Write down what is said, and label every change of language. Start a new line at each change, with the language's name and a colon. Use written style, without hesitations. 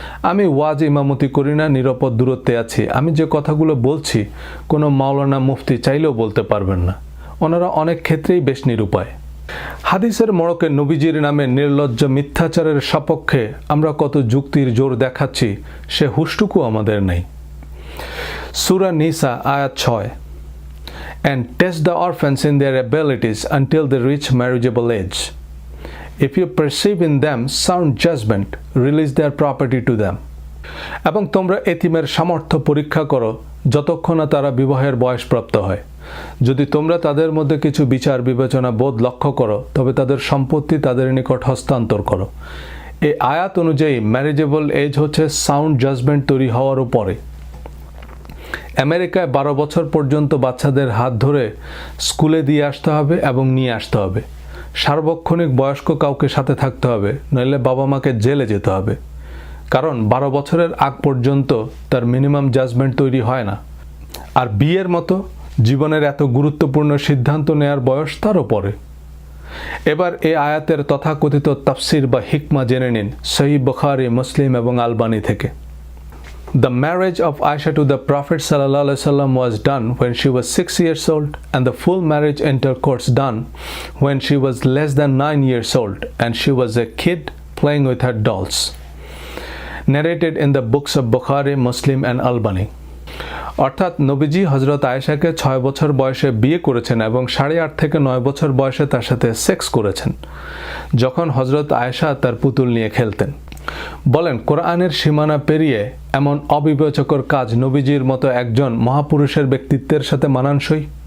Bangla: আমি ওয়াজ ইমামতি করি না, নিরাপদ দূরত্বে আছি। আমি যে কথাগুলো বলছি কোনো মাওলানা মুফতি চাইলেও বলতে পারবেন না। ওনারা অনেক ক্ষেত্রেই বেশ নিরুপায়। হাদিসের মোড়কে নবীজির নামে নির্লজ্জ মিথ্যাচারের সপক্ষে আমরা কত যুক্তির জোর দেখাচ্ছি, সে হুঁশটুকু আমাদের নেই। সূরা নিসা আয়াত
English: 6, and test the orphans in their abilities until they reach marriageable age. If you perceive in them sound judgment, release their property to them.
Bangla: এবং তোমরা এতিমের সামর্থ্য পরীক্ষা করো যতক্ষণ না তারা বিবাহের বয়সপ্রাপ্ত হয়। যদি তোমরা তাদের মধ্যে কিছু বিচার বিবেচনা বোধ লক্ষ্য করো, তবে তাদের সম্পত্তি তাদের নিকট হস্তান্তর করো। এই আয়াত অনুযায়ী ম্যারেজেবল এজ হচ্ছে সাউন্ড জাজমেন্ট তৈরি হওয়ার উপরে। আমেরিকায় 12 বছর পর্যন্ত বাচ্চাদের হাত ধরে স্কুলে দিয়ে আসতে হবে এবং নিয়ে আসতে হবে। সার্বক্ষণিক বয়স্ক কাউকে সাথে থাকতে হবে, নইলে বাবা মাকে জেলে যেতে হবে, কারণ 12 বছরের আগ পর্যন্ত তার মিনিমাম জাজমেন্ট তৈরি হয় না। আর বিয়ের মতো জীবনের এত গুরুত্বপূর্ণ সিদ্ধান্ত নেয়ার বয়স তারও পরে। এবার এই আয়াতের তথাকথিত তাফসির বা হিকমা জেনে নিন সহিহ বুখারী, মুসলিম এবং আলবানী থেকে।
English: The marriage of Aisha to the Prophet ﷺ was done when she was 6 years old, and the full marriage intercourse done when she was less than 9 years old, and she was a kid playing with her dolls. Narrated in the books of Bukhari, Muslim and Albani.
Bangla: অর্থাৎ নবীজি হজরত আয়েশাকে 6 বছর বয়সে বিয়ে করেছেন এবং 8.5 থেকে 9 বছর বয়সে তার সাথে সেক্স করেছেন, যখন হজরত আয়েশা তার পুতুল নিয়ে খেলতেন। বলেন, কোরআনের সীমানা পেরিয়ে এমন অবিবেচকর কাজ নবীজির মতো একজন মহাপুরুষের ব্যক্তিত্বের সাথে মানানসই?